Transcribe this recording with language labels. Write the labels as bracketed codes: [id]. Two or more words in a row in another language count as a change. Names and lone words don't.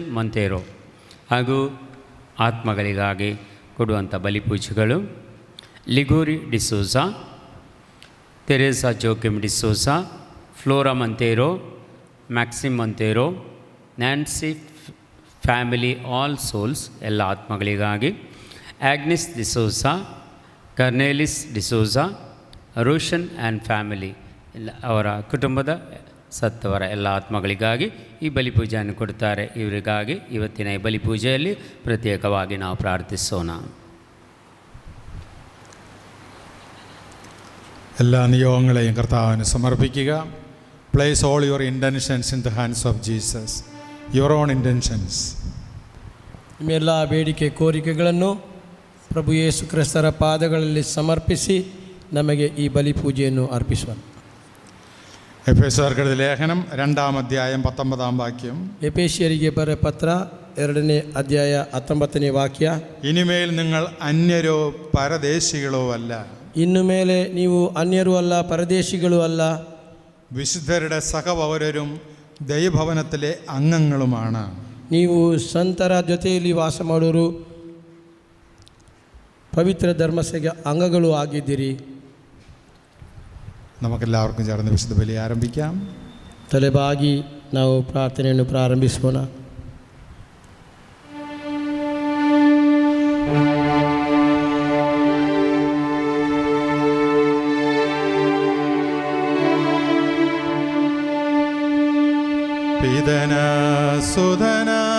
[kn] ಮಂತೇರೋ ಹಾಗೂ ಆತ್ಮಗಳಿಗಾಗಿ ಕೊಡುವಂಥ ಬಲಿಪೂಜೆಗಳು ಲಿಗೋರಿ ಡಿಸೋಜಾ, ತೆರೇಸಾ ಜೋಕಿಮ್ ಡಿಸೋಜಾ, ಫ್ಲೋರಾ ಮಂತೇರೋ, ಮ್ಯಾಕ್ಸಿಮ್ ಮಂತೇರೋ, ನ್ಯಾನ್ಸಿ [en] family all souls [kn] ಎಲ್ಲ ಆತ್ಮಗಳಿಗಾಗಿ, ಆಗ್ನಿಸ್ ಡಿಸೋಜಾ, ಕರ್ನೇಲಿಸ್ ಡಿಸೋಜಾ, ರೋಷನ್ [en] and family [kn] ಎಲ್ಲ ಅವರ ಕುಟುಂಬದ ಸತ್ತವರ ಎಲ್ಲ ಆತ್ಮಗಳಿಗಾಗಿ ಈ ಬಲಿಪೂಜೆಯನ್ನು ಕೊಡುತ್ತಾರೆ. ಇವರಿಗಾಗಿ ಇವತ್ತಿನ ಈ ಬಲಿಪೂಜೆಯಲ್ಲಿ ಪ್ರತ್ಯೇಕವಾಗಿ ನಾವು ಪ್ರಾರ್ಥಿಸೋಣ. [ml] എല്ലാ നിയോഗങ്ങളെയും കർത്താവിന് സമർപ്പിക്കുക. [en] Place all your intentions in the hands of Jesus, your own intentions. [kn] ನಿಮ್ಮೆಲ್ಲ ಬೇಡಿಕೆ ಕೋರಿಕೆಗಳನ್ನು ಪ್ರಭು ಯೇಸು ಕ್ರಿಸ್ತರ ಪಾದಗಳಲ್ಲಿ ಸಮರ್ಪಿಸಿ ನಮಗೆ ಈ ಬಲಿಪೂಜೆಯನ್ನು ಅರ್ಪಿಸೋಣ. [ml] എഫേസ്യർക്കെഴുതിയ ലേഖനം 2-ാം അധ്യായം 19-ാം വാക്യം. [kn] ಎಫೆಸಿಯರಿಗೆ ಬರೆದ ಪತ್ರ 2ನೇ ಅಧ್ಯಾಯ 19ನೇ ವಾಕ್ಯ. [ml] ഇനിമേൽ നിങ്ങൾ അന്യരോ പരദേശികളോ അല്ല, [kn] ಇನ್ನು ಮೇಲೆ ನೀವು ಅನ್ಯರೂ ಅಲ್ಲ, ಪರದೇಶಿಗಳೂ ಅಲ್ಲ, [ml] വിശുദ്ധരുടെ സഹപൗരരും ദൈവഭവനത്തിലെ അംഗങ്ങളുമാണ്. [kn] ನೀವು ಸಂತರ ಜೊತೆಯಲ್ಲಿ ವಾಸ ಮಾಡೋರು, ಪವಿತ್ರ ಧರ್ಮಸಭೆಯ ಅಂಗಗಳು ಆಗಿದ್ದೀರಿ. [ml] നമുക്കെല്ലാവർക്കും ചേർന്ന് വിശുദ്ധ ബലി ആരംഭിക്കാം. [kn] ತಲೆಬಾಗಿ ನಾವು ಪ್ರಾರ್ಥನೆಯನ್ನು ಪ್ರಾರಂಭಿಸೋಣ. ಪಿತನ ಸುಧನ